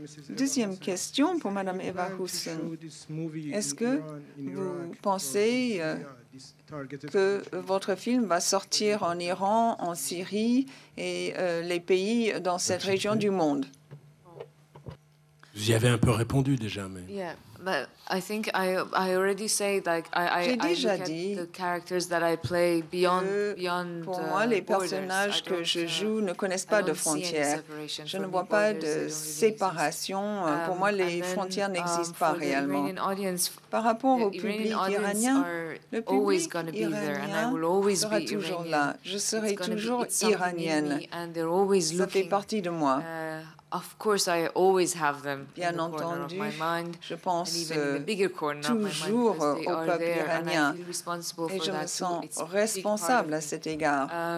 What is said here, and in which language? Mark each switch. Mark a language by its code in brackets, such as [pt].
[fr] Deuxième question pour Madame Eva Hussein. Est-ce que vous pensez que votre film va sortir en Iran, en Syrie et les pays dans cette région du monde? Vous y avez un peu répondu déjà, mais... [en] Yeah, but I think I already said like I look at the characters that I play beyond [fr] pour moi, les personnages que je joue ne connaissent pas de frontières. Je ne vois pas de séparation. Pour moi, les frontières n'existent pas réellement. Par rapport au public iranien, le public iranien sera toujours là. Je serai toujours iranienne. Ça fait partie de moi. [en] Of course, I always have them. [fr] Bien entendu, je pense toujours au peuple iranien et je me sens responsable à cet égard.